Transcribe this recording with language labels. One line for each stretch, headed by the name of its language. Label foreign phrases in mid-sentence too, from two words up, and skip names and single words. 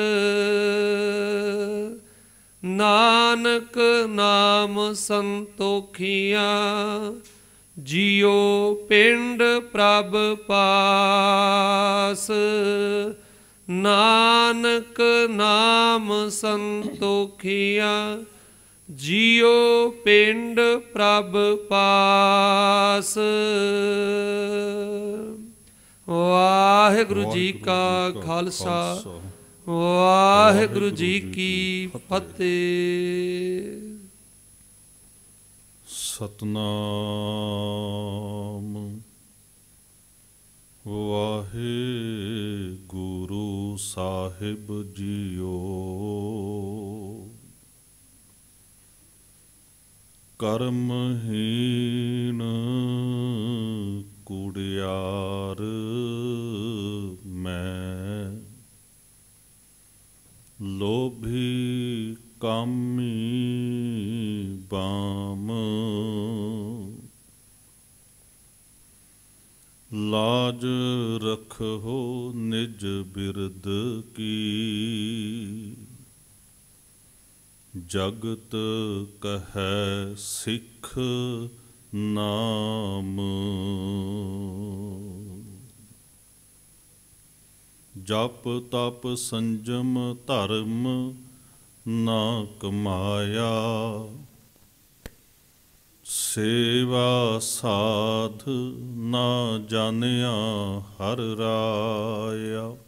Punjabi: ਨਾਨਕ ਨਾਮ ਸੰਤੋਖਿਆ ਜੀਓ ਪਿੰਡ ਪ੍ਰਭ ਪਾਸ। ਨਾਨਕ ਨਾਮ ਸੰਤੋਖਿਆ ਜੀਓ ਪਿੰਡ ਪ੍ਰਭ ਪਾਸ। ਵਾਹਿਗੁਰੂ ਜੀ ਕਾ ਖਾਲਸਾ ਵਾਹਿਗੁਰੂ ਜੀ ਕੀ ਫਤਿਹ। ਸਤਿਨਾਮ ਵਾਹਿਗੁਰੂ ਸਾਹਿਬ ਜੀਓ। ਕਰਮਹੀਨ ਕੁੜਿਆਰ ਮੈਂ ਲੋਭੀ ਕਾਮੀ ਬਾਮ। ਲਾਜ ਰਖੋ ਨਿਜ ਬਿਰਦ ਕੀ ਜਗਤ ਕਹੈ ਸਿਖ ਨਾਮ। ਜਪ ਤਪ ਸੰਜਮ ਧਰਮ ਨਾ ਕਮਾਇਆ, ਸੇਵਾ ਸਾਧ ਨਾ ਜਾਣਿਆ ਹਰ ਰਾਇਆ।